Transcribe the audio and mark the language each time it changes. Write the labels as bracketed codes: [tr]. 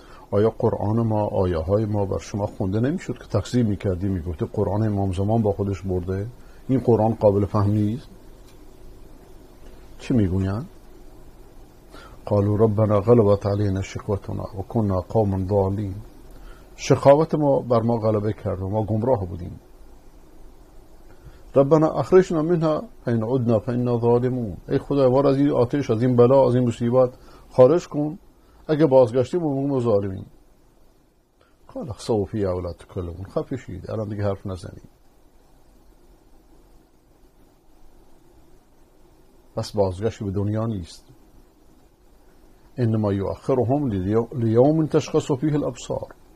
[fa] آیا قرآن ما، آیه های ما بر شما خونده نمیشد که تکذیب میکردی، میگفتی قرآن امام زمان با خودش برده، این قرآن قابل فهم نیست؟ چی میگوین؟ [ar] قالوا ربنا غلبت علینا شقوتنا و كنا قوما ضالین. [fa] شقاوت ما بر ما غلبه کرد و ما گمراه بودیم. [ar] ربنا اخرجنا منها فإن عدنا فإنا ظالمون. [fa] ای خدا وار از این آتش، از این بلا، از این مصیبت خارج کن، اگه بازگشتیم ما ظالمین. [ar] قال اخسئوا فیها ولا تکلمون. [fa] خفشید، الان دیگه حرف نزنید. پس بازگشت به دنیا نیست. [ar] انما یؤخرهم لیوم تشخص فیه الابصار.